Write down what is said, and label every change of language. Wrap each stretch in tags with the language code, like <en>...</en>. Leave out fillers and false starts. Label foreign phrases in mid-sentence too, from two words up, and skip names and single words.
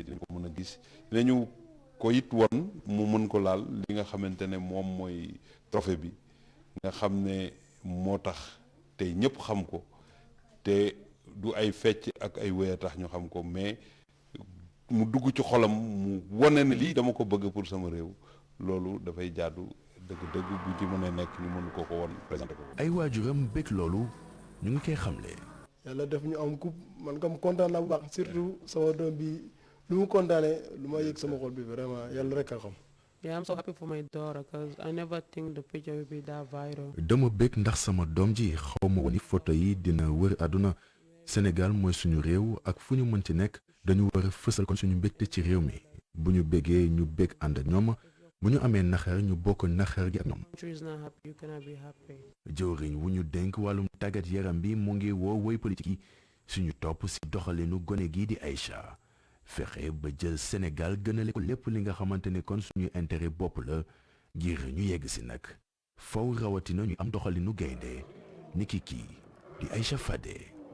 <wo>dinañ ko mën a gis dinañu ko it won mu mën ko laal li nga xamante ne moom mooy trophée bi nga xam ne moo tax tey ñëpp xam ko te du ay fecc ak ay wéy a tax ñu xam ko mais mu dugg ci xolam mu wane ne lii dama ko bëgg pour sama réew loolu dafay jaadu dëgg-dëgg bu ci mën a nekk ñu mën ko woon présenté ko. ay waajuram bëgg loolu ñu ngi koy xamle. yàlla def ñu am coupe man comme kontaan naa bu baax surtout sama doom bi lu mu kontaanee lu ma yëg sama xol bi vraiment yàlla rek a xam.</wo> <en>Yeah, I'm so happy for my daughter because I never think the picture will be that viral.</en> <wo>dama bëgg ndax sama doom ji xaw ma woon ni photo yi dina wër àdduna Sénégal mooy suñu réew ak fu ñu mënti nekk dañu war a fësal kon suñu mbégte ci réew mi bu ñu bëggee ñu bëgg ànd ak ñoom bu ñu amee naxar ñu bokk naxar gi ak ñoom. jëwriñ wu ñu dénk wàllum tàggat yaram bi mu ngi woo woy politique yi suñu topp ci doxalinu gone gi di Aïcha fexe ba jël Sénégal gënale ko lépp li nga xamante ne kon suñu intérêt bopp la ngir ñu yegg ci nag faw rawatina ñu am doxalinu gaynde niki kii di Aïcha Fadé.</wo>